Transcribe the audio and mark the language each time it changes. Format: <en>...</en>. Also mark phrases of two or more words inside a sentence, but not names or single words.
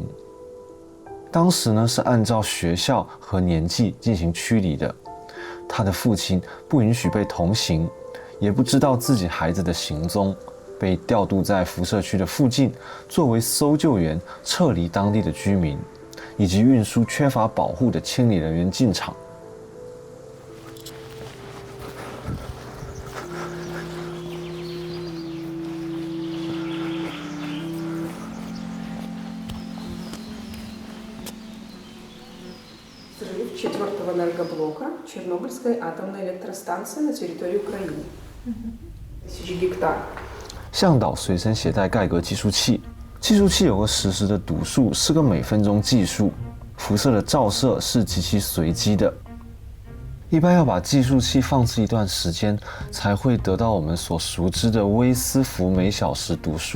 <zh>当时呢是按照学校和年纪进行驱离的，他的父亲不允许被同行，也不知道自己孩子的行踪，被调度在辐射区的附近，作为搜救员撤离当地的居民，以及运输缺乏保护的清理人员进场。</zh> <ru>Взрыв 4-го энергоблока Чернобыльской атомной электростанции на территории Украины. 1000 гектар.</ru> <zh>向导随身携带盖革计数器，计数器有个实时的读数，是个每分钟计数。辐射的照射是极其随机的，一般要把计数器放置一段时间，才会得到我们所熟知的微丝伏每小时读数。</zh>